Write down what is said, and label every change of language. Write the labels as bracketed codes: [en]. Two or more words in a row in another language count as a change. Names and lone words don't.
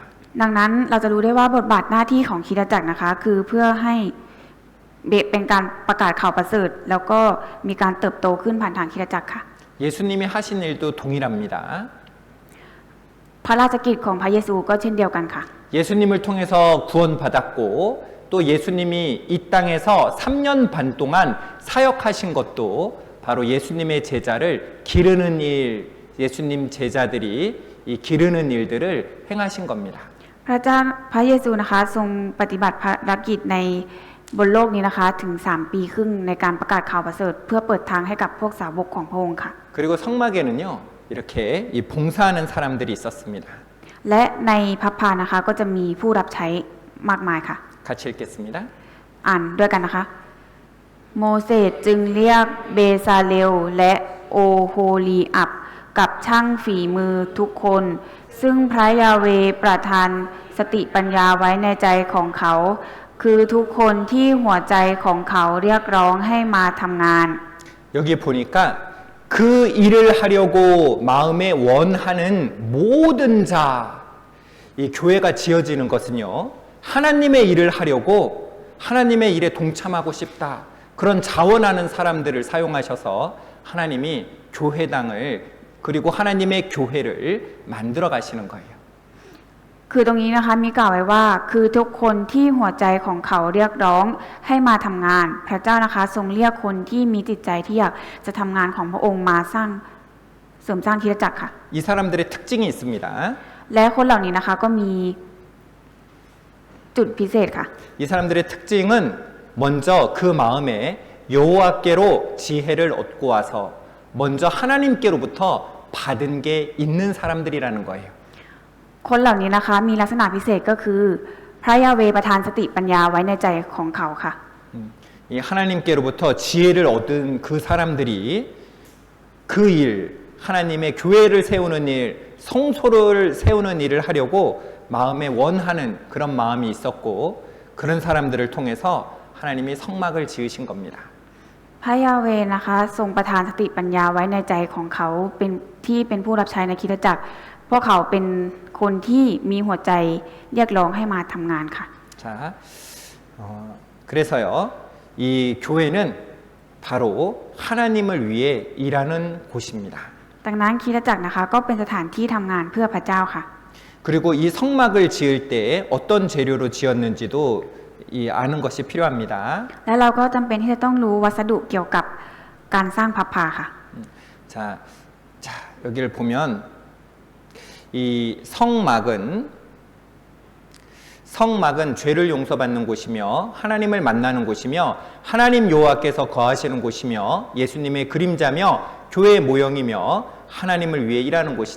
[th] ดังนั้นเราจะรู้ได้ว่าบทบาทหน้าที่ของคริสตจักรนะคะคือเพื่อให้เป็นการประกาศข่าวประเสริฐแล้วก็มีการเติบโตขึ้นผ่านทางคริสตจักรค่ะ [ko] 예수님이 하신 일도 동일합니다. [th] พระราชกิจของพระเยซูก็เช่นเดียวกันค่ะ [ko] 예수님을 통해서 구원받았고 또 예수님이 이 땅에서 3년 반 동안 사역하신 것도 바로 예수님의 제자를 기르는 일, 예수님 제자들이 이 기르는 일들을 행하신 겁니다. [th] พระเยซูนะคะทรงปฏิบัติภารกิจในบนโลกนี้นะคะถึง3 ปีครึ่งในการประกาศข่าวประเสริฐเพื่อเปิดทางให้กับพวกสาวกของพระองค์ค่ะ [ko] 그리고 성막에는요 이렇게 이 봉사하는 사람들이 있었습니다. [th] และในพับพานะคะก็จะมีผู้รับใช้มากมายค่ะ [ko] 같이 읽겠습니다. [th] อ่านด้วยกันนะคะ โมเสสจึงเรียกเบซาเลลและโอโฮลีอับกับช่างฝีมือทุกคน ซึ่งพระยาเวห์ประทานสติปัญญาไว้ในใจของเขา คือทุกคนที่หัวใจของเขาเรียกร้องให้มาทำงาน [ko] 여기 보니까 그 일을 하려고 마음에 원하는 모든 자, 이 교회가 지어지는 것은요, 하나님의 일을 하려고 하나님의 일에 동참하고 싶다. 그런 자원하는 사람들을 사용하셔서 하나님이 교회당을 그리고 하나님의 교회를 만들어 가시는 거예요. [th] คือตรงนี้นะคะมีกล่าวไว้ว่าคือทุกคนที่หัวใจของเขาเรียกร้องให้มาทำงาน พระเจ้านะคะทรงเรียกคนที่มีจิตใจที่อยากจะทำงานของพระองค์มาเสริมสร้างคริสตจักรค่ะ [ko] 이 사람들의 특징이 있습니다. [th] และคนเหล่านี้นะคะก็มีจุดพิเศษค่ะ [ko] 이 사람들의 특징은 먼저 그 마음에 여호와께로 지혜를 얻고 와서 먼저 하나님께로부터 받은 게 있는 사람들이라는 거예요. [th] คนเหล่านี้นะคะมีลักษณะพิเศษก็คือพระยาเวห์ประทานสติปัญญาไว้ในใจของเขาค่ะ [ko] 이 하나님께로부터 지혜를 얻은 그 사람들이 그 일, 하나님의 교회를 세우는 일, 성소를 세우는 일을 하려고 마음에 원하는 그런 마음이 있었고 그런 사람들을 통해서 하나님이 성막을 지으신 겁니다. [th] พระยาเวห์นะคะทรงประทานสติปัญญาไว้ในใจของเขาเป็นผู้รับใช้ในคริสตจักรพวกเขาเป็นคนที่มีหัวใจเรียกร้องให้มาทำงานค่ะ [ko] 자, 그래서요, 이 교회는 바로 하나님을 위해 일하는 곳입니다. [th] ดังนั้นคริสตจักรนะคะก็เป็นสถานที่ทำงานเพื่อพระเจ้าค่ะ [ko] 그리고 이 성막을 지을 때 어떤 재료로 지었는지도 아는 것이 필요합니다. [th] และเราก็จำเป็นที่จะต้องรู้วัสดุเกี่ยวกับการสร้างพับพาค่ะ [ko] 자, 여기를 보면 이 성막은 죄를 용서받는 곳이며 하나님을 만나는 곳이며 하나님 여호와께서 거하시는 곳이며 예수님의 그림자며 교회의 모형이며 하나님을 위해 일하는 곳이죠.